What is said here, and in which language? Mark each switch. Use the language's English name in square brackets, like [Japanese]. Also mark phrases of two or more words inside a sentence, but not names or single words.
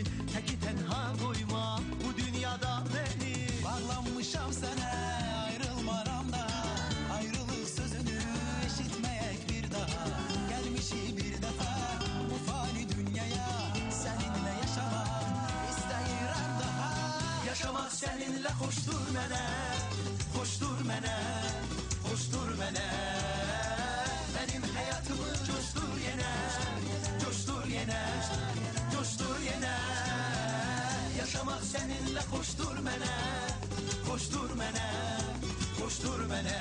[Azerbaijani] Təki tənha qoyma bu dünyada beni. Bağlanmışam sənə, ayrılmaram da. Ayrılıq sözünü eşitməyək bir daha. Gəlmişik bir dəfə bu fani dünyaya. Səninlə yaşamaq istəyirəm daha. [Turkish] Yaşamak seninle hoştur mene, hoştur mene, hoştur mene. Benim hayatımı coştur yine, coştur yine, coştur yine. Yaşamak seninle hoştur mene, hoştur mene, hoştur mene.